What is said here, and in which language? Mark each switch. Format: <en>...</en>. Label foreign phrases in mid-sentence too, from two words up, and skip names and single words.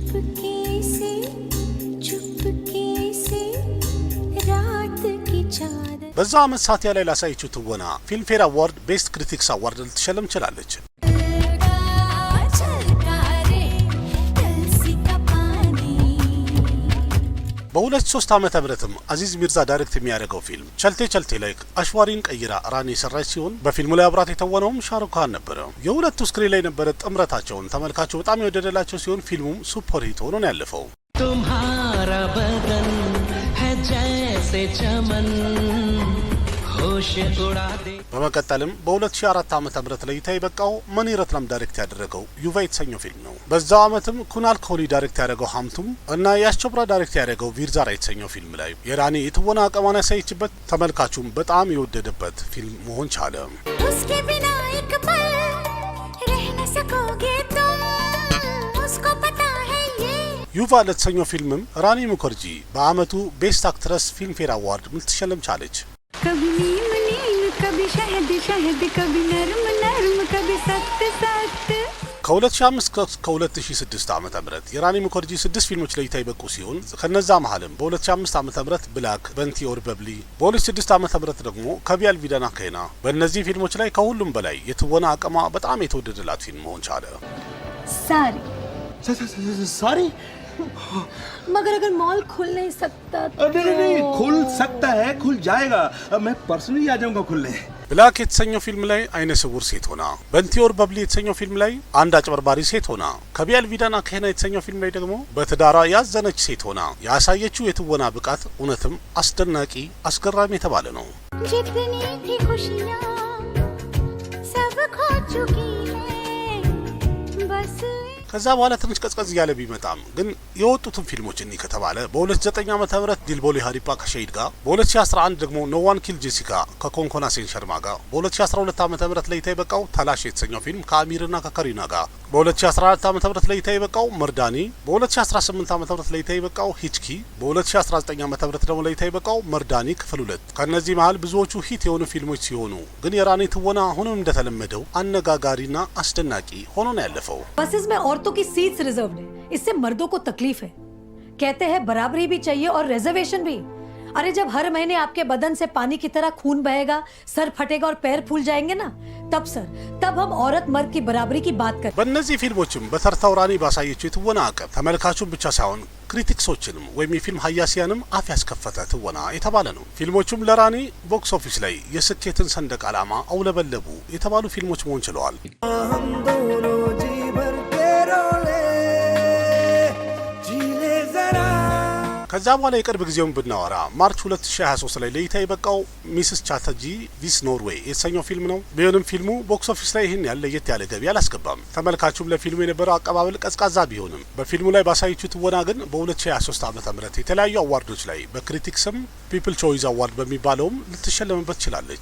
<am>በዛው ዓመት ሳቲያ ላይ ላሳየችው ትወና ፊልምፌር አዋርድ ቤስት ክሪቲክስ አዋርድ ልትሸለም ችላለች። በ2003 ዓመተ ምህረትም አዚዝ ሚርዛ ዳይሬክት የሚያደርገው ፊልም ቸልቴ ቸልቴ ላይ አሽዋሪን ቀይራ ራኒ የሰራች ሲሆን በፊልሙ ላይ አብራት የተወነውም ሻሩክ ካን ነበረ። የሁለቱ ስክሪን ላይ የነበረ ጥምረታቸውን ተመልካቹ በጣም የወደደላቸው ሲሆን ፊልሙም</am> <en>super hit</en> <am>ሆኖ ነው ያለፈው።</am> <hi>तुम्हारा बदन है जैसे चमन</hi> <am>በመቀጠልም በ2004 ዓመተ ምህረት ላይ የበቃው መኒ ረትናም ዳይሬክት ያደረገው ዩቫ የተሰኘው ፊልም ነው። በዛው ዓመትም ኩናል ኮሊ ዳይሬክት ያደረገው ሀምቱም እና ያሽ ቾፕራ ዳይሬክት ያደረገው ቪርዛራ የተሰኘው ፊልም ላይ የራኒ የትወና አቅሟን ያሳየችበት ተመልካቹም በጣም የወደደበት ፊልም መሆን ቻለ። ዩቫ ለተሰኘው ፊልምም ራኒ ሙከርጂ በአመቱ ቤስት አክትረስ ፊልም ፌር አዋርድ ልትሸለም ቻለች።</am> <hi>कभी नीम नीम कभी शहद शहद कभी नरम नरम कभी सख्त सख्त</hi> <am>ከ2005 እስከ 2006 ዓመተ ምህረት የራኒ ሙከርጂ 6 ፊልሞች ላይ የበቁ ሲሆን ከነዛ መሀልም በ2005 ዓመተ ምህረት ብላክ በንቲ ኦር በብሊ፣ በ2006 ዓመተ ምህረት ደግሞ ከቢያል ቪዳና ከና። በእነዚህ ፊልሞች ላይ ከሁሉም በላይ የትወና አቅሟ በጣም የተወደደላት ፊልም መሆን ቻለ።</am> <hi>सारी मगर अगर मॉल खुल नहीं सकता तो नहीं खुल सकता है, खुल जाएगा। मैं पर्सनली आ जाऊंगा खुलने।</hi> <am>ብላክ የተሰኘው ፊልም ላይ አይነ ስውር ሴት ሆና፣ በንቲ ኦር በብሊ የተሰኘው ፊልም ላይ አንድ አጭበርባሪ ሴት ሆና፣ ከቢያል ቪዳና ከና የተሰኘው ፊልም ላይ ደግሞ በትዳሯ ያዘነች ሴት ሆና ያሳየችው የትወና ብቃት እውነትም አስደናቂ አስገራሚ የተባለ ነው።</am> <hi>जितनी थी खुशियाँ सब खो चुकी हैं बस</hi> <am>ከዛ በኋላ ትንሽ ቀዝቀዝ ያለ ቢመጣም ግን የወጡትን ፊልሞች እኒ ከተባለ በ2009 ዓመተ ምህረት ዲልቦሊ ሃሪፓ ከሸሂድ ጋር፣ በ2011 ደግሞ ኖ ዋን ኪል ጄሲካ ከኮንኮና ሴን ሸርማ ጋር፣ በ2012 ዓመተ ምህረት ለይታ የበቃው ታላሽ የተሰኘው ፊልም ከአሚርና ከከሪና ጋር፣ በ2014 ዓመተ ምህረት ለይታ የበቃው መርዳኒ፣ በ2018 ዓመተ ምህረት ለይታ የበቃው ሂችኪ፣ በ2019 ዓመተ ምህረት ደግሞ ለይታ የበቃው መርዳኒ ክፍል 2። ከነዚህ መሃል ብዙዎቹ ሂት የሆኑ ፊልሞች ሲሆኑ ግን የራኒ ትወና አሁንም እንደተለመደው አነጋጋሪና አስደናቂ ሆኖ ነው ያለፈው።</am> <hi>बसेस में औरतों की सीट्स रिजर्व्ड है, इससे मर्दों को तकलीफ है। कहते हैं बराबरी भी चाहिए और रिजर्वेशन भी। अरे जब हर महीने आपके बदन से पानी की तरह खून बहेगा, सर फटेगा और पैर फूल जाएंगे ना, तब हम औरत मर्द की बराबरी की बात करें।</hi> <am>በእነዚህ ፊልሞችም በተርታው ራኒ ባሳየችው የትወና አቅም ተመልካቹን ብቻ ሳይሆን ክሪቲክሶችንም ወይም የፊልም ሀያሲያንም አፍ ያስከፈተ ትወና የተባለ ነው። ፊልሞቹም ለራኒ</am> <en>box office</en> <am>ላይ የስኬትን ሰንደቅ ዓላማ አውለበለቡ የተባሉ ፊልሞች መሆን ችለዋል። ከዛ በኋላ የቅርብ ጊዜውን ብናወራ ማርች 2023 ላይ ለይታ የበቃው ሚስስ ቻተርጂ ቪስ ኖርዌይ የተሰኘው ፊልም ነው። ቢሆንም ፊልሙ</am> <en>box office</en> <am>ላይ ይህን ያለ ለየት ያለ ገቢ አላስገባም። ተመልካቹም ለፊልሙ የነበረው አቀባበል ቀዝቃዛ ቢሆንም በፊልሙ ላይ ባሳየችው ትወና ግን በ2023 ዓመተ ምህረት የተለያዩ አዋርዶች ላይ በክሪቲክስም ፒፕል ቾይስ አዋርድ በሚባለውም ልትሸለምበት ችላለች።</am>